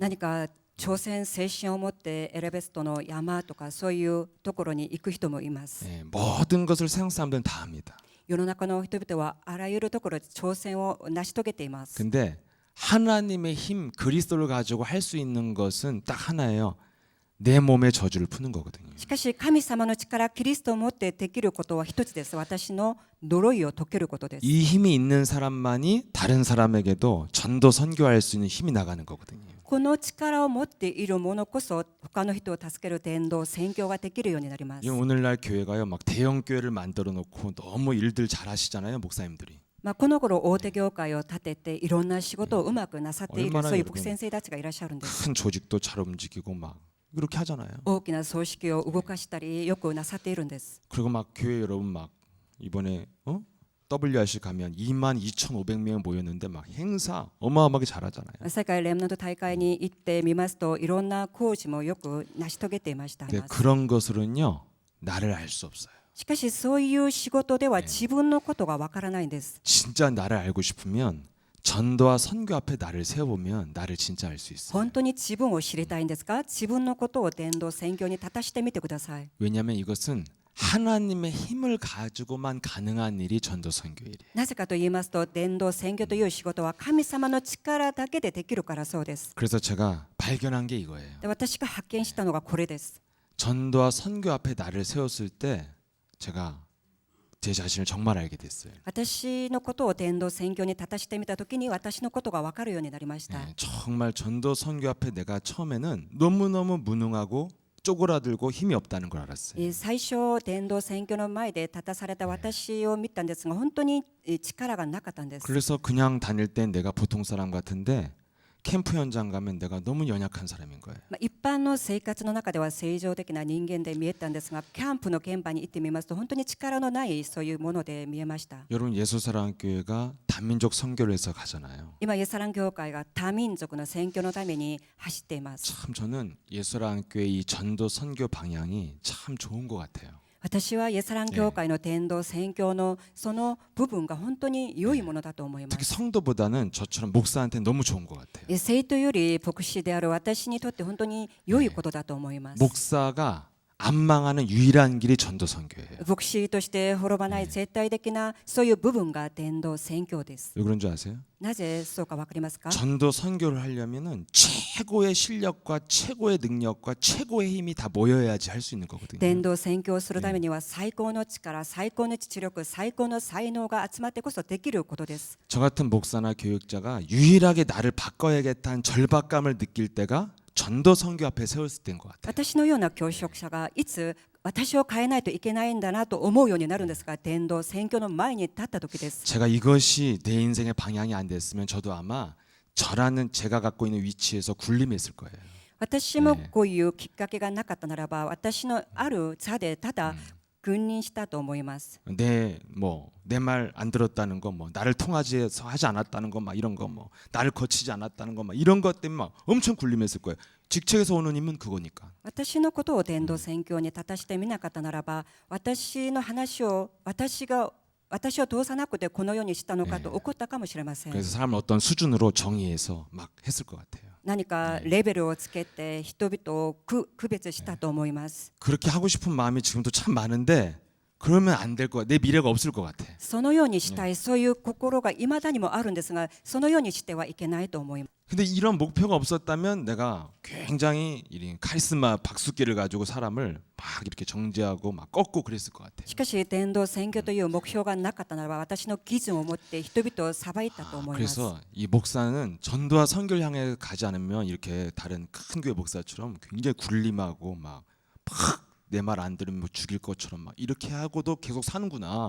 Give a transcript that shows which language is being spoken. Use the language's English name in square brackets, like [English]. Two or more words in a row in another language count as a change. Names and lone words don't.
[Japanese] 何か挑戦精神を持ってエレベストの山とかそういうところに行く人もいます。 [Korean] 예, 모든 것을 세상 사람들은 다 합니다. [Japanese] 世の中の人々はあらゆるところで挑戦を成し遂げています。 [Korean] 근데 하나님의 힘 그리스도를 가지고 할 수 있는 것은 딱 하나예요. 내 몸의 저주를 푸는 거거든요. [Japanese] しかし神様の力、キリストを持ってできることは一つです。私の呪いを解けることです。 [Korean] 이 힘이 있는 사람만이 다른 사람에게도 전도 선교할 수 있는 힘이 나가는 거거든요. [Japanese] この力を持っている者こそ他の人を助ける伝道、宣教ができるようになります。 [Korean] 오늘날 교회가요 막 대형 교회를 만들어 놓고 너무 일들 잘하시잖아요 목사님들이. [Japanese] この頃大手業界を立てていろんな仕事をうまくなさっている [Korean] 얼마나 [Japanese] そういう牧先生たちがいらっしゃるんです。 [Korean] 큰 조직도 잘 움직이고 막 그렇게 하잖아요. [Japanese] 大きな組織を動かしたりよくなさっているんです。 [Korean] 그리고 막 교회 여러분 막 이번에 WRC 가면 22,500명 모였는데 막 행사 어마어마하게 잘하잖아요. [Japanese] 世界レムナント大会に行ってみますといろんな工事もよく成し遂げていました。 [Korean] 근데 그런 것으로는요 나를 알 수 없어요. [Japanese] しかしそういう仕事では自分のことがわからないんです。 [Korean] 진짜 나를 알고 싶으면 전도와 선교 앞에 나를 세워보면 나를 진짜 알 수 있어요. [Japanese] 本当に自分を知りたいんですか？自分のことを伝道、宣教に立たしてみてください。 [Korean] 왜냐하면 이것은 하나님의 힘을 가지고만 가능한 일이 전도 선교일이에요. [Japanese] なぜかと言いますと、伝道、宣教という仕事は神様の力だけでできるからそうです。 [Korean] 그래서 제가 발견한 게 이거예요. [Japanese] で私が発見したのがこれです。 [Korean] 전도와 선교 앞에 나를 세웠을 때 제가 제 자신을 정말 알게 됐어요. [Japanese] 私のことを伝道、宣教に立たしてみたときに私のことが分かるようになりました。 [Korean] 정말 전도 선교 앞에 내가 처음에는 너무너무 무능하고 쪼그라들고 힘이 없다는 걸 알았어요. [Japanese] 最初伝道、宣教の前で立たされた私を見たんですが、本当に力がなかったんです。 [Korean] 그래서 그냥 다닐 땐 내가 보통 사람 같은데 캠프 현장 가면 내가 너무 연약한 사람인 거예요. [Japanese] 一般の生活の中では正常的な人間で見えたんですが、キャンプの現場に行ってみますと本当に力のないそういうもので見えました。 [Korean] 여러분 예수사랑교회가 단민족 선교를 해서 가잖아요. [Japanese] 今イエスサラン教会が多民族の宣教のために走っています。 [Korean] 참 저는 예수사랑교회 이 전도 선교 방향이 참 좋은 것 같아요. [Japanese] 私はイエスサラン教会の伝道、宣教のその部分が本当に良いものだと思いま [Korean] 특히 [Japanese] す。 [Korean] 성도보다는 저처럼 목사한테 너무 좋은 것 같아요. [Japanese] 生徒より牧師である私にとって本当に良いことだと思います。 [Korean] 목사가 안 망하는 유일한 길이 전도 선교예요. [Japanese] 牧師として滅ばない絶対的なそういう部分が伝道、宣教です。 [Korean] 왜 그런 줄 아세요? [Japanese] なぜそうか分かりますか？ [Korean] 전도 선교를 하려면은 최고의 실력과 최고의 능력과 최고의 힘이 다 모여야지 할 수 있는 거거든요. [Japanese] 伝道、宣教をするためには最高の力、最高の知力、最高の才能が集まってこそできることです。 [Korean] 저 같은 목사나 교육자가 유일하게 나를 바꿔야겠다는 절박감을 느낄 때가 전도 선교 앞에 세웠을 때인 것 같아요. [Japanese] 私のような教職者がいつ私を変えないといけないんだなと思うようになるんですが、伝道選挙の前に立った時です。 [Korean] 제가 이것이 내 인생의 방향이 안 됐으면 저도 아마 저라는 제가 갖고 있는 위치에서 군림했을 거예요. [Japanese] 私もこういうきっかけがなかったならば、私のある座でただ君臨したと思います。 [Korean] 내 말 안 들었다는 거, 뭐 나를 통하지해서 하지 않았다는 거, 막 이런 거, 뭐 나를 거치지 않았다는 거, 막 이런 것 때문에 막 엄청 군림했을 거예요. 직책에서 오는 힘은 그거니까. [Japanese] 私のことを伝道宣教に立たしてみなかったならば、私の話を私を通さなくてこのようにしたのかと怒ったかもしれません。 [Korean] 그래서 사람을 어떤 수준으로 정의해서 막 했을 것 같아요. [Japanese] 何かレベルをつけて人々を区別したと思います。 [Korean] 그렇게 하고 싶은 마음이 지금도 참 많은데 그러면 안 될 것 같아. 내 미래가 없을 것 같아. [Japanese] そのようにしたい、そういう心が未だにもあるんですが、そのようにしてはいけないと思います。 [Korean] 근데 이런 목표가 없었다면 내가 굉장히 이 카리스마 박수기를 가지고 사람을 막 이렇게 정죄하고 막 꺾고 그랬을 것 같아요. [Japanese] しかし伝道宣教という目標がなかったならば、私の基準を持って人々を裁いたと思います。 [Korean] 그래서 이 목사는 전도와 선교를 향해 가지 않으면 이렇게 다른 큰 교회 목사처럼 굉장히 군림하고 막 내 말 안 들으면 뭐 죽일 것처럼 막 이렇게 하고도 계속 사는구나.